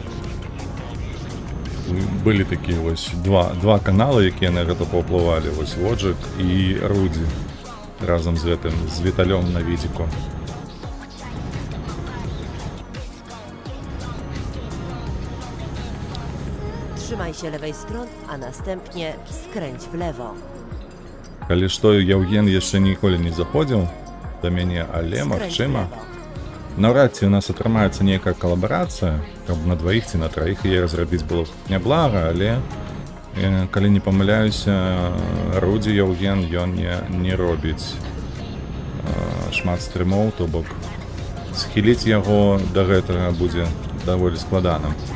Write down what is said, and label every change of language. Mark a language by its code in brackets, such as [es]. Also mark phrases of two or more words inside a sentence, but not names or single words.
[be] Былі такія вось два каналы, якія на гэта паўплывалі, вось Воджык і Рудзі разам з гэтым, з Віталём на відзіку. [pl] Trzymaj się lewej strony, a następnie skręć w lewo. [be] Калі што, Яўген яшчэ ніколі не заходзіў да мяне, але [pl] Skręć w [be] магчыма. [pl] lewo. [be] Наўрад ці у нас атрымаецца нейкая калабарацыя, каб на дваіх ці на траіх яе разрабіць было б няблага, але калі не памыляюся, Рудзі Яўген ён не робіць шмат стрымоў, то бок схіліць яго да гэтага будзе даволі складана.